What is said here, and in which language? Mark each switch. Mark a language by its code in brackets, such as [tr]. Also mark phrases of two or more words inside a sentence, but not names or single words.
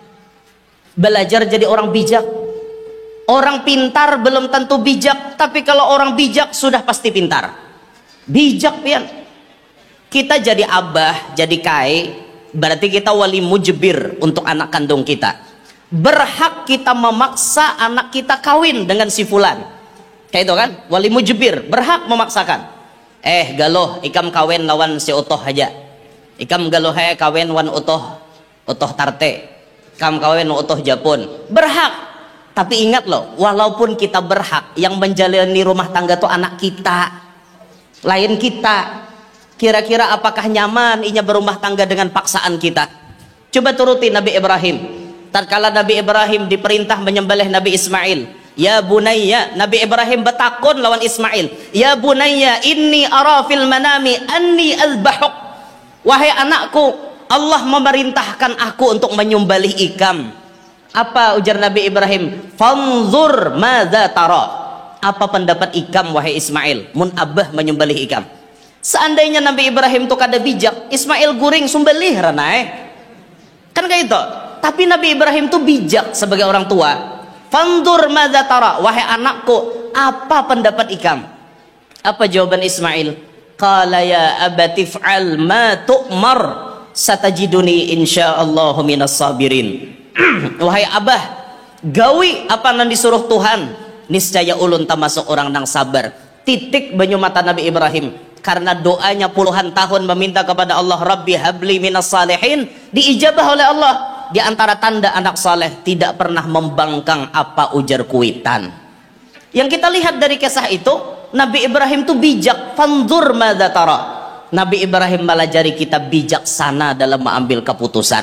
[bjn] Belajar jadi orang bijak. Orang pintar belum tentu bijak, tapi kalau orang bijak sudah pasti pintar. Bijak pian. Kita jadi abah, jadi kai, berarti kita wali mujbir untuk anak kandung kita. Berhak kita memaksa anak kita kawin dengan si fulan. Kayak itu kan, wali mujbir, berhak memaksakan. Galoh, ikam kawin lawan si utoh aja. Ikam galoh kawin wan utoh tarte. Ikam kawin utoh Japun. Berhak. Tapi ingat loh, walaupun kita berhak, yang menjalani rumah tangga tuh anak kita. Lain kita. Kira-kira apakah nyaman inya berumah tangga dengan paksaan kita? Coba turuti Nabi Ibrahim. Tatkala Nabi Ibrahim diperintah menyembelih Nabi Ismail, [ar] يا بني, [bjn] Nabi Ibrahim betakun lawan Ismail, [ar] يا بني إني أرى في المنام أني أذبحك. [bjn] Wahai anakku, Allah memerintahkan aku untuk menyembelih ikam. Apa ujar Nabi Ibrahim? [ar] فانظر ماذا ترى. [bjn] Apa pendapat ikam wahai Ismail? Mun abah menyembelih ikam. Seandainya Nabi Ibrahim itu kada bijak, Ismail guring sumbelih ranai. Kan kayak itu. Tapi Nabi Ibrahim itu bijak sebagai orang tua. [ar] فانظر ماذا ترى, [bjn] wahai anakku, apa pendapat ikam? Apa jawaban Ismail? [ar] قال يا أبت افعل ما تؤمر ستجدني إن شاء الله من الصابرين. [bjn] Wahai abah, gawi apa yang disuruh Tuhan, niscaya ulun termasuk orang nang sabar. Titik banyu mata Nabi Ibrahim. Karena doanya puluhan tahun meminta kepada Allah, [ar] رب هب لي من الصالحين, [bjn] diijabah oleh Allah. Di antara tanda anak saleh tidak pernah membangkang apa ujar kuitan. Yang kita lihat dari kisah itu, Nabi Ibrahim itu bijak. [ar] فانظر ماذا ترى. [bjn] Nabi Ibrahim melajari kita bijaksana dalam mengambil keputusan.